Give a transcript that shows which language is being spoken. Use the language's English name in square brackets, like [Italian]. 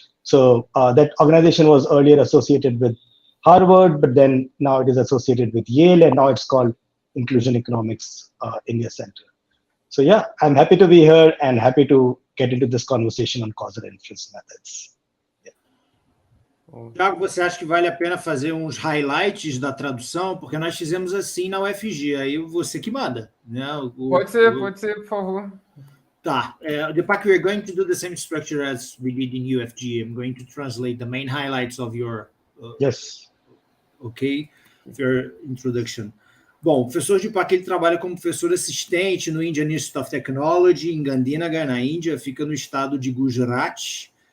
[English] So that organization was earlier associated with Harvard, but then now it is associated with Yale, and now it's called Inclusion Economics India Center. So yeah, I'm happy to be here and happy to get into this conversation on causal inference methods. [Portuguese] Thiago, você acha que vale a pena fazer uns highlights da tradução? Porque nós fizemos assim na UFG, aí você que manda, né? Pode ser, por favor. Tá. [English] Deepak, we're going to do the same structure as we did in UFG. I'm going to translate the main highlights of your... Yes. Okay, of your introduction. [Portuguese] Bom, o professor Deepak, ele trabalha como professor assistente no Indian Institute of Technology, em Gandhinagar, na Índia, fica no estado de Gujarat.